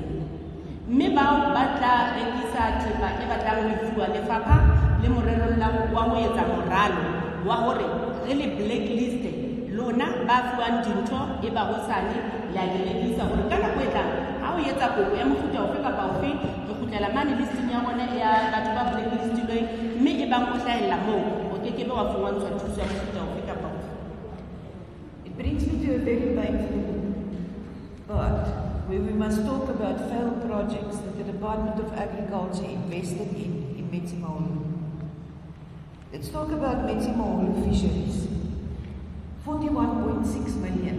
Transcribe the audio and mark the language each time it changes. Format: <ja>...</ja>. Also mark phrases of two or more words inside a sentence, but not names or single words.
<st>Mme bao ba tla rekisa thepa e batlang ho fuwa lefapha le morerong wa ho etsa moralo wa hore re le blacklist lona ba fuwang dintho e ba hosane la le rekisa hore ka nako e tlang ha o etsa kopo ya mofuta ofe kapa ofe re kgutlela mane listing ya rona ya batho ba blacklistilweng, mme e bang o hlahella moo o kekebe wa fumantshwa thuso ya mofuta ofe kapa ofe.</st> <en>It brings me to a very painful part where we must talk about failed projects that the Department of Agriculture invested in Metsimaholo. Let's talk about Metsimaholo fisheries. 41.6 million.</en>